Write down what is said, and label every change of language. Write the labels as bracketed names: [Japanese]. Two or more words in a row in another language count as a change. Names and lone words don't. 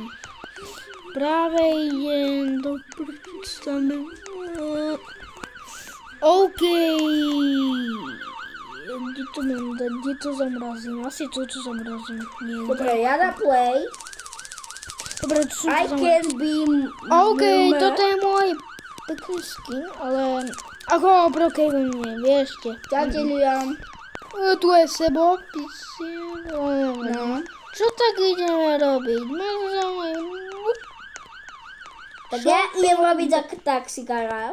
[Slovak] Práve idem do... OK. Kde to mám dať? Kde to zamrazím? Asi to zamrazím. Dobre, ja na play. Dobre, to som [English] I can be... [Slovak] OK, toto je môj pekný skin, ale... Ako Brookhaven nie, vieš te. Ďakujem. Tu je Sebo. No. Čo tak ideme robiť? Tak ja idem robiť za taxikára.